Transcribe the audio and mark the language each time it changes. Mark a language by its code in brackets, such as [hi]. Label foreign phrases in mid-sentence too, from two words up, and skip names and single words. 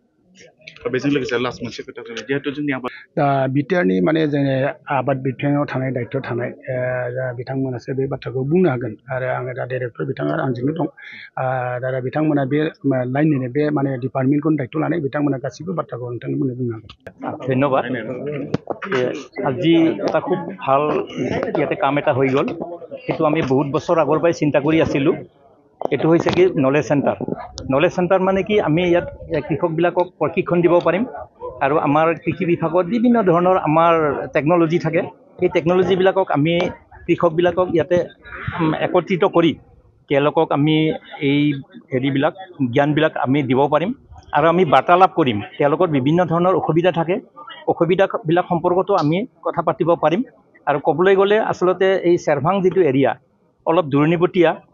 [brx] बेजों लोगोसे लास्ट मोनसे खोथा जिहेतु जोंनि आबाद दा बिटिआरनि माने जोंनि आबाद बिथिङाव थानाय दायित्व थानाय बिथांमोनासो बे बाथ्राखौ बुंनो हागोन आरो आङो दा डाइरेक्टर बिथाङा आंजोंनो दं दा बिथांमोना बे लाइननिनो बे माने डिपार्टमेन्टखौनो दायित्व लानाय बिथांमोना गासैबो बाथ्राखौ नोंथांमोननो बुंनो हागोन [as] ধন্যবাদ আজি এটা খুব ভাল ইয়াতে কাম এটা হৈ গ'ল সেইটো আমি বহুত বছৰ আগৰ পৰাই চিন্তা কৰি আছিলোঁ এইটো হৈছে কি [en] knowledge center [as] মানে কি আমি ইয়াত কৃষকবিলাকক প্ৰশিক্ষণ দিব পাৰিম আৰু আমাৰ কৃষি বিভাগত বিভিন্ন ধৰণৰ আমাৰ টেকন'লজি থাকে সেই টেকন'লজিবিলাকক আমি কৃষকবিলাকক ইয়াতে একত্ৰিত কৰি তেওঁলোকক আমি এই হেৰিবিলাক জ্ঞানবিলাক আমি দিব পাৰিম আৰু আমি বাৰ্তালাপ কৰিম তেওঁলোকৰ বিভিন্ন ধৰণৰ অসুবিধা থাকে অসুবিধাবিলাক সম্পৰ্কতো আমি কথা পাতিব পাৰিম আৰু ক'বলৈ গ'লে আচলতে এই চেৰভাং যিটো এৰিয়া অলপ দূৰণিবতীয়া